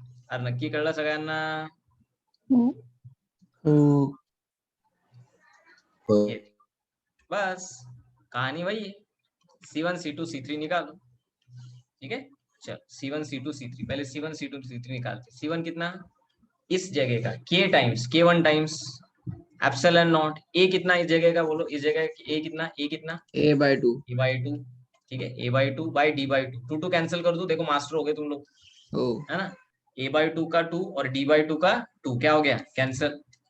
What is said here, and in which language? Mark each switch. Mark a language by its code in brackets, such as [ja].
[mr] अरे नक्की कळलं सगळ्यांना? हो. [hi] ये बस कहानी वही है, C1 C2 C3 निकालो, ठीक है। चल C1 C2 C3, पहले C1 C2 C3 निकालते। C1 कितना, इस जगह का K times K1 times epsilon not, A कितना इस जगह का, बोलो इस जगह A कितना, A कितना, A/2. A/2, ठीक है, A/2 बाई D/2, 2 कैंसिल कर दो, देखो मास्टर हो गए तुम लोग, [mr] हो. [hi] है ना। A/2 का 2 और D/2 का 2 क्या हो गया, कैंसिल।